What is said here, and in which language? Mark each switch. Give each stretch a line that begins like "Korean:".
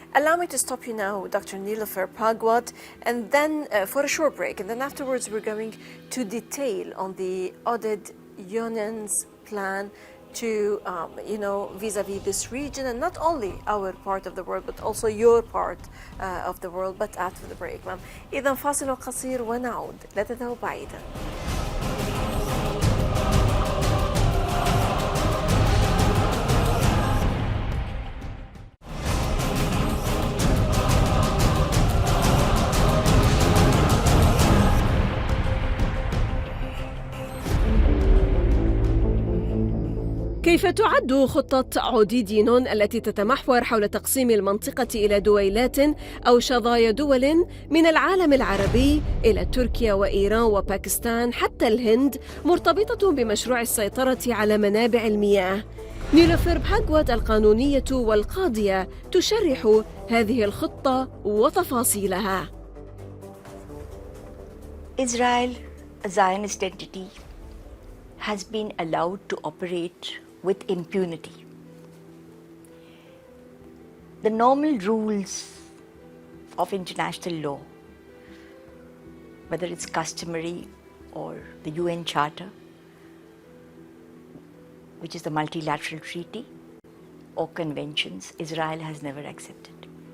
English: Allow me to stop you now, Dr. Nilüfer Bhagwat, and then for a short break, and then afterwards we're going to detail on the Oded Yonen's plan to, vis-a-vis this region, and not only our part of the world, but also your part of the world, but after the break.
Arabic: إذا فاصل قصير ونعود، لا تذهبوا بعيدا. كيف تعد خطة عوديد ينون التي تتمحور حول تقسيم المنطقة إلى دويلات أو شظايا دول من العالم العربي إلى تركيا وإيران وباكستان حتى الهند مرتبطة بمشروع السيطرة على منابع المياه؟ نيلوفر بهاجوات القانونية والقاضية تشرح هذه الخطة وتفاصيلها.
English: Israel, a Zionist entity, has been allowed to operate with impunity. The normal rules of international law, whether it's customary or the UN Charter, which is the multilateral treaty, or conventions, Israel has never accepted.